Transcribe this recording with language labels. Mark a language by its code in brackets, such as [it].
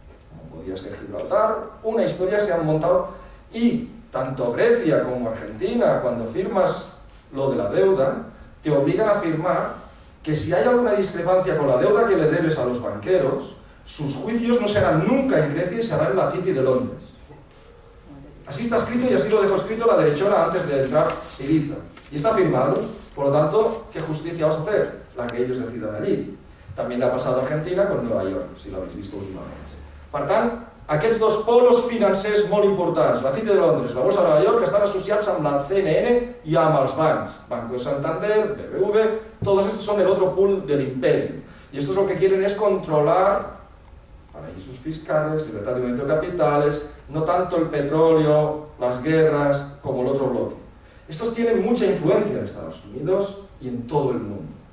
[es] como podía ser Gibraltar, una historia se han montado y tanto Grecia como Argentina, cuando firmas lo de la deuda, te obligan a firmar que si hay alguna discrepancia con la deuda que le debes a los banqueros, sus juicios no serán nunca en Grecia y serán en la City de Londres. Así está escrito y así lo dejó escrito la derechona antes de entrar Syriza. Y está firmado, por lo tanto, ¿qué justicia vas a hacer? La que ellos decidan allí. También le ha pasado a Argentina con Nueva York, si lo habéis visto últimamente. [ca] Per tant, aquests dos polos financers molt importants, la City de Londres, la Bolsa de Nova York, estan associats amb la CNN i amb els bancs. [es] Banco Santander, BBV, todos estos son el otro pool del imperio. Y estos lo que quieren es controlar paraísos fiscales, libertad de movimiento de capitales, no tanto el petróleo, las guerras, como el otro bloque. Estos tienen mucha influencia en Estados Unidos y en todo el mundo.